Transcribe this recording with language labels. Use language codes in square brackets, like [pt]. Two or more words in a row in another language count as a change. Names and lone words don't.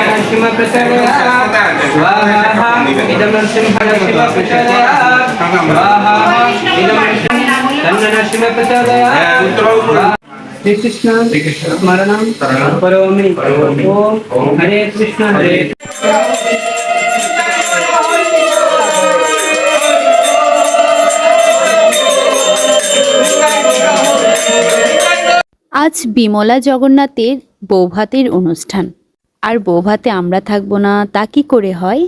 [sa] शिव प्रचोदयात् स्वाहा इदं सिंहः शिव प्रचोदयात् स्वाहा इदं तन्नः शिव प्रचोदयात् श्री कृष्ण स्मरणं करोमि ओम हरे कृष्ण हरे [bn] আজ বিমলা জগন্নাথের বৌভাতের অনুষ্ঠান। আর বৌভাতে আমরা থাকবো না তা কি করে হয়?